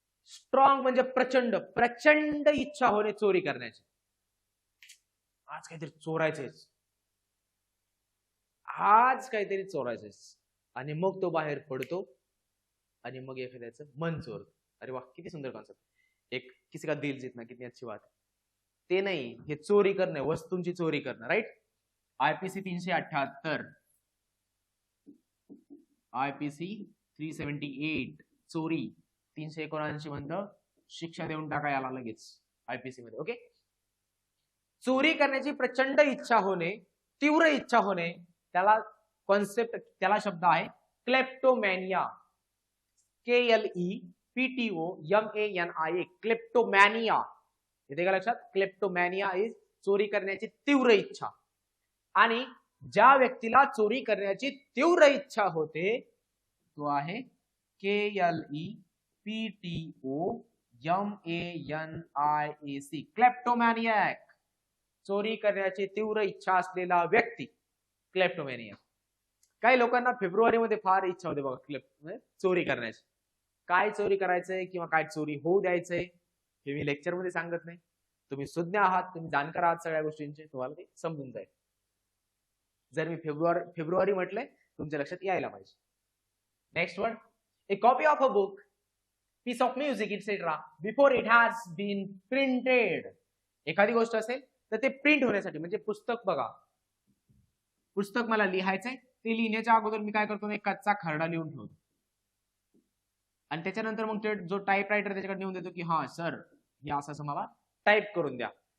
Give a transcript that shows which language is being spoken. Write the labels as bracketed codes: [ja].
[mr] Strong म्हणजे प्रचंड, प्रचंड इच्छा होणे चोरी करण्याची. आज काहीतरी चोरायचंच, आज काहीतरी चोरायचंच, आणि मग तो बाहेर पडतो आणि मग एखाद्याचं मन चोरतो. अरे वा, किती सुंदर कॉन्सेप्ट. [hi] एक किसी का दिल जीतना कितनी अच्छी बात है. [mr] ते नाही, हे चोरी करणं, वस्तूंची चोरी करणं, राईट. IPC 378, IPC 378 चोरी. 379 म्हणतं शिक्षा देऊन टाका याला लगेच IPC मध्ये. ओके. चोरी करण्याची प्रचंड इच्छा होणे, तीव्र इच्छा होणे, त्याला कॉन्सेप्ट, त्याला शब्द आहे क्लेप्टोमॅनिया. KLEPTOMANIA, क्लेप्टोमॅनिया. येते का लक्षात? क्लेप्टोमॅनिया इज चोरी करण्याची तीव्र इच्छा. आणि ज्या व्यक्तीला चोरी करण्याची तीव्र इच्छा होते तो आहे KLEPTOMANIAC, क्लेप्टोमॅनियाक. चोरी करण्याची तीव्र इच्छा असलेला व्यक्ती क्लेप्टोमॅनिया. काही लोकांना फेब्रुवारीमध्ये फार इच्छा होते बघा चोरी करण्याची. काय चोरी करायचंय किंवा काय चोरी होऊ द्यायचंय हे मी लेक्चर मध्ये सांगत नाही. तुम्ही सुज्ञ आहात, तुम्ही जाणकार आहात सगळ्या गोष्टींचे, तुम्हाला ते समजून जाईल. जर मी फेब्रुवारी म्हटलंय तुमच्या लक्षात यायला पाहिजे. [en] Next word, a copy of a book, piece of music etcetera before it has been printed. [mr] एखादी गोष्ट असेल तर ते प्रिंट होण्यासाठी, म्हणजे पुस्तक बघा, पुस्तक मला लिहायचंय, ते लिहिण्याच्या अगोदर मी काय करतो, एक कच्चा खरडा लिहून ठेवतो आणि त्याच्यानंतर मग जो टाईप रायटर त्याच्याकडे नेऊन देतो की हा सर हे असं मला टाईप करून द्या.